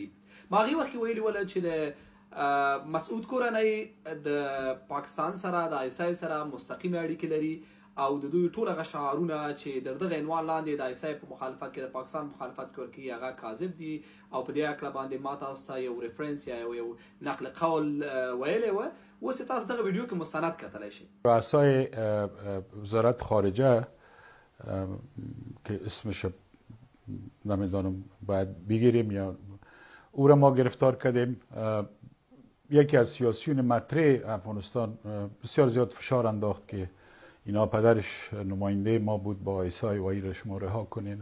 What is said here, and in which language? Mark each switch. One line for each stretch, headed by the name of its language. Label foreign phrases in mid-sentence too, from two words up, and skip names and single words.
Pashto: ما هغې وخت کې ویلي وله چې د مسعود کورنۍ د پاکستان سره د آیسای سره مستقیمې اړیکې لري او د دوی ټول هغه شعارونه چې د دغه عنوان لاندې د آیسای په مخالفت کې د پاکستان مخالفت کوي هغه کاذب دي او په دې هکله باندې ما تاسو ته یو ریفرنس یا یو نقل قول ویلی وه. اوس تاسو دغه ویډیو کې مستند کتلی شئ.
Persian: رؤسای وزارت خارجه که اسمش نمیدانم باید بگیریم یا او را ما گرفتار کردیم. یکی از سیاسیون مطرح افغانستان بسیار زیاد فشار انداخت که اینا پدرش نماینده ما بود با آیسای و ایرش شما رها کنین.